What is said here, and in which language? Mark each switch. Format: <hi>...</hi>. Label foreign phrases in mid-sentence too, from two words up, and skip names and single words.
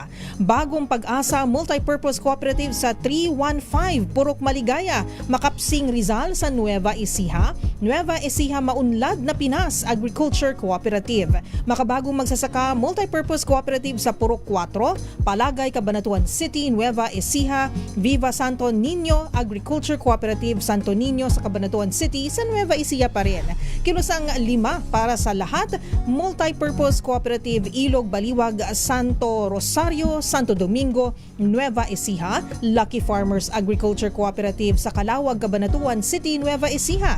<tl>Bagong Pag-asa Multipurpose Cooperative sa 315 Purok Maligaya, Makapsing Rizal sa Nueva Ecija. Nueva Ecija Maunlad na Pinas Agriculture Cooperative. Makabagong Magsasaka Multipurpose Cooperative sa Purok 4, Palagay, Cabanatuan City, Nueva Ecija. Viva Santo Niño Agriculture Cooperative Santo Niño sa Cabanatuan City sa Nueva Ecija pa rin. Kinusang 5 para sa lahat, Multipurpose Cooperative Ilog Baliwag Santo Rosario, Santo Domingo, Nueva Ecija. Lucky Farmers Agriculture Cooperative sa Calawag, Cabanatuan City, Nueva Ecija.</tl>